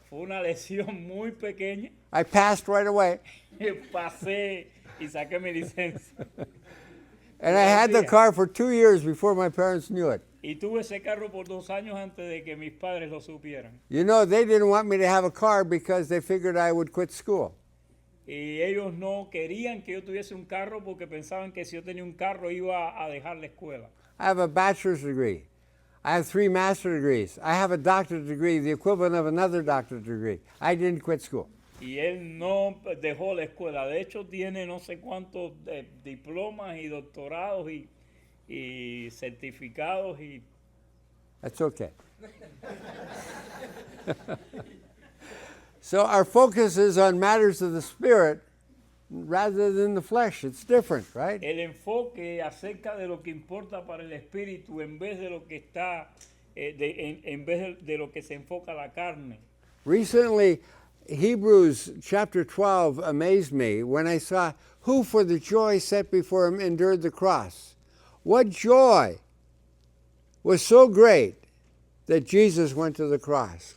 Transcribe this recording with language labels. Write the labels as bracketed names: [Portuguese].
[Spanish] Fue una lesión muy pequeña. [English] I passed right away. [Spanish] Pasé y saqué mi licencia. [English] And I had the car for 2 years before my parents knew it. [Spanish] Y tuve ese carro por 2 años antes de que mis padres lo supieran. [English] They didn't want me to have a car because they figured I would quit school. [Spanish] Y ellos no querían que yo tuviese un carro porque pensaban que si yo tenía un carro iba a dejar la escuela. [English] I have a bachelor's degree. I have 3 master's degrees. I have a doctorate degree, the equivalent of another doctorate degree. I didn't quit school. [Spanish] Y él no dejó la escuela. De hecho, tiene no sé cuántos diplomas y doctorados y certificados. [English] That's okay. So our focus is on matters of the spirit rather than the flesh. It's different, right? [Spanish] El enfoque acerca de lo que importa para el espíritu en vez de lo que está, en vez de lo que se enfoca la carne. [English] Recently, Hebrews chapter 12 amazed me when I saw who for the joy set before him endured the cross. What joy was so great that Jesus went to the cross?